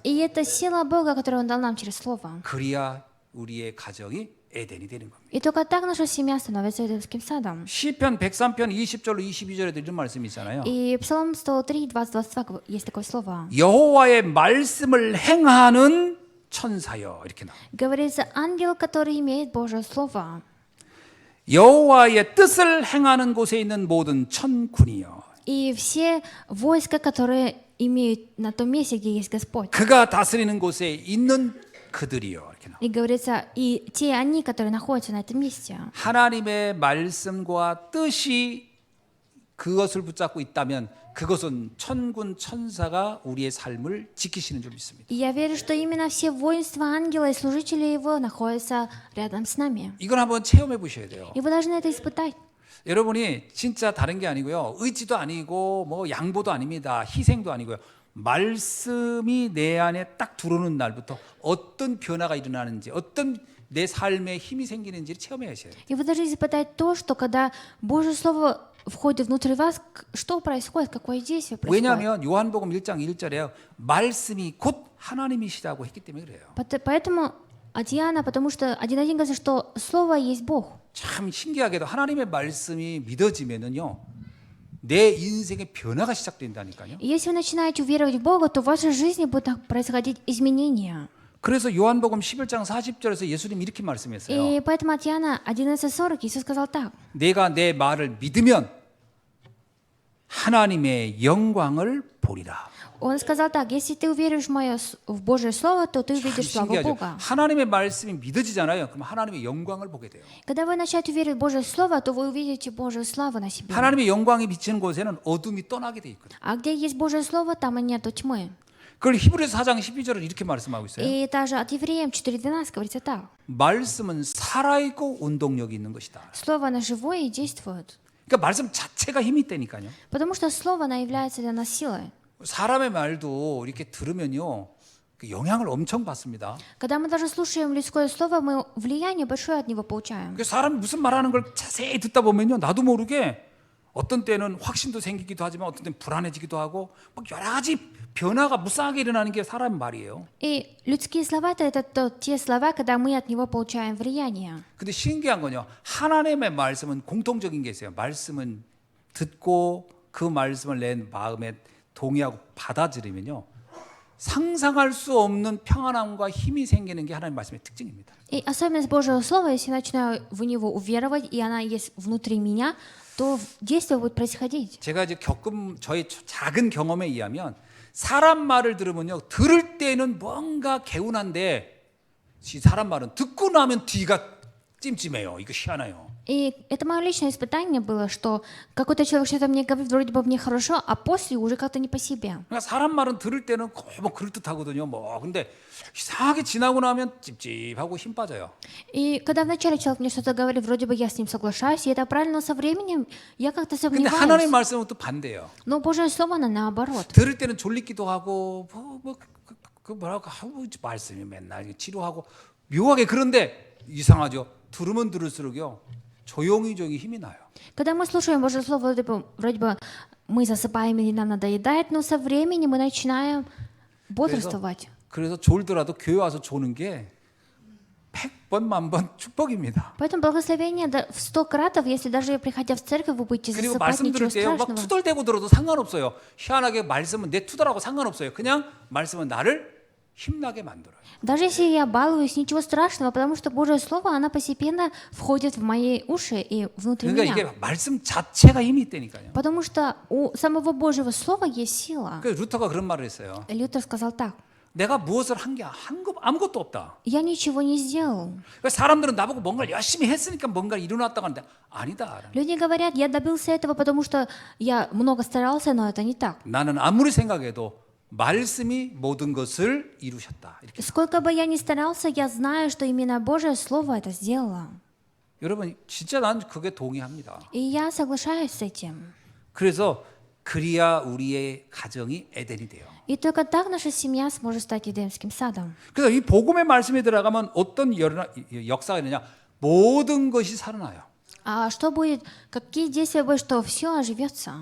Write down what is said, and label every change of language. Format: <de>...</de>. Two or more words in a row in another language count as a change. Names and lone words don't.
<ru>И это сила Бога, которую Он дал нам через Слово.</ru> <ko>그리야 우리의 가정이 에덴이 되는 겁니다.</ko> <ru>И только так наша семья становится Эдемским садом.</ru> <ko>시편 103편 20절로 22절에도 이런 말씀이 있잖아요.</ko> <ru>И Псалом 103, 20-22 есть такое слово.</ru> <ko>여호와의 말씀을 행하는 천사여 이렇게 나와요.</ko> <ru>Говорится, ангел, который имеет Божье Слово.</ru> <ko>여호와의 뜻을 행하는 곳에 있는 모든 천군이여.</ko> <ru>И все войска, которые имеют на том месте, где есть Господь.</ru> <ko>그가 다스리는 곳에 있는 그들이여 이렇게 나와요.</ko> <ru>И говорится, и те они, которые находятся на этом месте.</ru> <ko>하나님의 말씀과 뜻이 그것을 붙잡고 있다면 그것은 천군 천사가 우리의 삶을 지키시는 줄 믿습니다.</ko> <ru>И я верю, что именно все воинства ангела и служители его находятся рядом с нами.</ru> <ko>이걸 한번 체험해 보셔야 돼요.</ko> <ru>И вы должны это испытать.</ru> <ko>여러분이 진짜 다른 게 아니고요. 의지도 아니고 뭐 양보도 아닙니다. 희생도 아니고요. 말씀이 내 안에 딱 들어오는 날부터 어떤 변화가 일어나는지 어떤 내 삶에 힘이 생기는지를 체험해야 하셔야 돼요.</ko> <ru>И вы должны испытать то, что когда Божье Слово входит внутрь вас, что происходит, какое действие происходит.</ru> <ko>왜냐하면 요한복음 1장 1절에 말씀이 곧 하나님이시라고 했기 때문에 그래요.</ko> <ru>Поэтому от Иоанна, потому что 1.1 говорится, что Слово есть Бог.</ru> <ko>참 신기하게도 하나님의 말씀이 믿어지면은요. 내 인생의 변화가 시작된다니까요.</ko> <ru>И если вы начинаете уверовать в Бога, то в вашей жизни будут происходить изменения.</ru> <ko>그래서 요한복음 11장 40절에서 예수님이 이렇게 말씀했어요.</ko> <ru>И поэтому от Иоанна 11:40 Иисус сказал так.</ru> <ko>내가 내 말을 믿으면 하나님의 영광을 보리라.</ko> <ru>Он сказал так, если ты уверуешь в Божье Слово, то ты</ru> <ko>참</ko> <ru>увидишь славу</ru> <ko>신기하죠.</ko> <ru>Бога.</ru> <ko>하나님의 말씀이 믿어지잖아요. 그럼 하나님의 영광을 보게 돼요.</ko> <ru>Когда вы начнете верить в Божье Слово, то вы увидите Божью славу на себе.</ru> <ko>하나님의 영광이 비치는 곳에는 어둠이 떠나게 돼 있거든요.</ko> <ru>А где есть Божье Слово, там и нету тьмы.</ru> <ko>그걸 히브리서 4장 12절은 이렇게 말씀하고 있어요.</ko> <ru>И также от Евреям 4:12 говорится так.</ru> <ko>말씀은 살아있고 운동력이 있는 것이다.</ko> <ru>Слово, оно живое и действует.</ru> <ko>그러니까 말씀 자체가 힘이 있다니까요.</ko> <ru>Потому что Слово, оно является для нас силой.</ru> <ko>사람의 말도 이렇게 들으면요. 그 영향을 엄청 받습니다.</ko> <ru>Когда мы даже слушаем людское слово, мы влияние большое от него получаем.</ru> <ko>그 사람이 무슨 말하는 걸 자세히 듣다 보면요. 나도 모르게 어떤 때는 확신도 생기기도 하지만 어떤 때는 불안해지기도 하고 막 여러 가지 변화가 무쌍하게 일어나는 게 사람의 말이에요.</ko> <ru>И людские слова это те слова, когда мы от него получаем влияние.</ru> <ko>근데 신기한 건요. 하나님의 말씀은 공통적인 게 있어요. 말씀은 듣고 그 말씀을 내 마음에 동의하고 받아들이면요. 상상할 수 없는 평안함과 힘이 생기는 게 하나님의 말씀의 특징입니다.</ko> <ru>И особенность Божьего Слова, если я начинаю в него уверовать, и она есть внутри меня, то действие будет происходить.</ru> <ko>제가 이제 겪은 저의 작은 경험에 의하면 사람 말을 들으면요. 들을 때는 뭔가 개운한데 이 사람 말은 듣고 나면 뒤가 찜찜해요. 이거 희한해요.</ko> <ru>И это мое личное испытание было, что какой-то человек что-то мне говорит, вроде бы мне хорошо, а после уже как-то не по себе.</ru> <ko>그러니까 사람 말은 들을 때는 뭐 그럴듯하거든요. 뭐 근데 이상하게 지나고 나면 찝찝하고 힘 빠져요.</ko> <ru>И когда вначале человек мне что-то говорит, вроде бы я с ним соглашаюсь, и это правильно, но со временем я как-то</ru> <ko>근데 하나님</ko> <ru>сомневаюсь.</ru> <ko>말씀은 또 반대예요.</ko> <ru>Но Божье Слово, оно наоборот.</ru> <ko>들을 때는 졸리기도 하고 그 뭐라고 하고 말씀이 맨날 치료하고 묘하게 그런데 이상하죠. 들으면 들을수록요. 조용히 힘이 나요.</ko> <ru>Когда мы слушаем Божье Слово, вроде бы мы засыпаем или нам надоедает, но со временем мы начинаем бодрствовать.</ru> <ko>그래서 졸더라도 교회 와서 조는 게 100번 만번 축복입니다.</ko> <ru>Поэтому благословение в 100 кратов, если даже приходя в церковь, вы будете</ru> <ko>그리고</ko> <ru>засыпать,</ru> <ko>말씀</ko> <ru>ничего</ru> <ko>들을 때요 막</ko> <ru>страшного.</ru> <ko>투덜대고 들어도 상관없어요. 희한하게 말씀은 내 투덜하고 상관없어요. 그냥 말씀은 나를 힘나게 만들어요.</ko> <ru>Даже если я балуюсь, ничего страшного, потому что Божье Слово, оно постепенно входит в мои уши и внутрь</ru> <ko>그러니까</ko> <ru>меня.</ru> <ko>이게 말씀 자체가 힘이 있다니까요.</ko> <ru>Потому что у самого Божьего Слова есть сила.</ru> <ko>그 루터가 그런 말을 했어요.</ko> <ru>Лютер сказал так:</ru> <ko>내가 무엇을 아무것도 없다.</ko> <ru>я ничего не сделал.</ru> <ko>그러니까 사람들은 나보고 뭔가를 열심히 했으니까 뭔가를 이뤄놨다고 하는데 아니다.</ko> <ru>Люди говорят, я добился этого, потому что я много старался, но это не так.</ru> <ko>나는 아무리 생각해도 말씀이 모든 것을 이루셨다. 이렇게.</ko> <ru>Сколько бы я ни старался, я знаю, что именно Божье Слово это сделало.</ru> <ko>여러분 진짜 난 그게 동의합니다.</ko> <ru>И я соглашаюсь с этим.</ru> <ko>그래서 그리야 우리의 가정이 에덴이 돼요.</ko> <ru>И только так наша семья сможет стать Эдемским садом.</ru> <ko>그래서 이 복음의 말씀에 들어가면 어떤 역사가 있느냐? 모든 것이 살아나요.</ko> <ru>А что будет, какие действия будут, что все оживется?</ru>